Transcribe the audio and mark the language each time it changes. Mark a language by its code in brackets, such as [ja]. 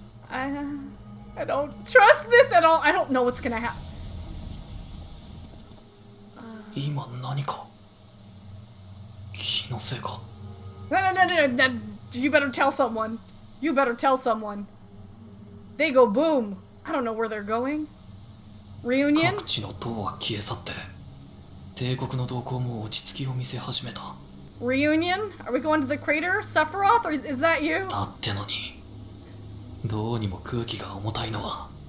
[en] I don't trust this at all. I don't know what's gonna happen. [ja] 今何か気のせいか。 [en] No. You better tell someone. You better tell someone. They go boom. I don't know where they're going. Reunion? [ja] 各地の塔は消え去って帝国の動向も落ち着きを見せ始めた。 [en] Reunion? Are we going to the crater? Sephiroth? Or is that you? [ja] だってのにどうにも空気が重たいのは。